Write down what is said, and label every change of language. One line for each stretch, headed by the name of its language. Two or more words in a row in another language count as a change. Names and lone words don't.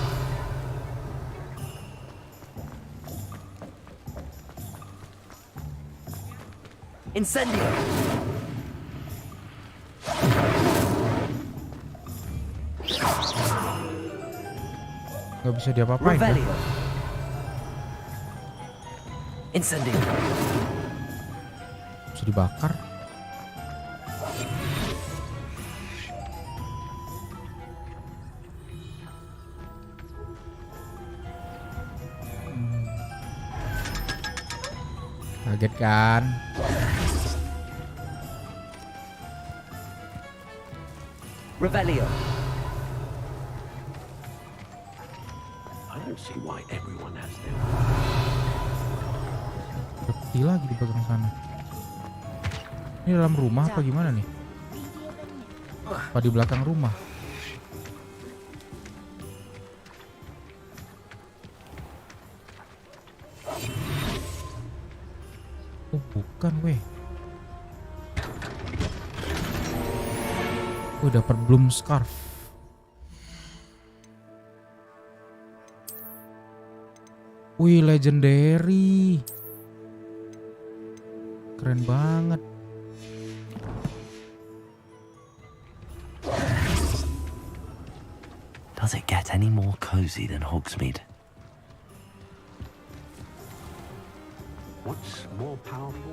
Indonesian: Incendio. Gak bisa diapa-apain kan? Revelio. Incendio. Bisa dibakar. Kaget kan? Revelio.
English: I don't see why everyone has them.
Indonesian: Bukti lagi di belakang sana. Ini dalam rumah apa gimana nih? Apa di belakang rumah? Oh bukan weh. Oh dapat
English: bloom scarf.
Indonesian: Wih legendary. Keren banget.
English: Does it get any more cozy than Hogsmeade? What's more powerful?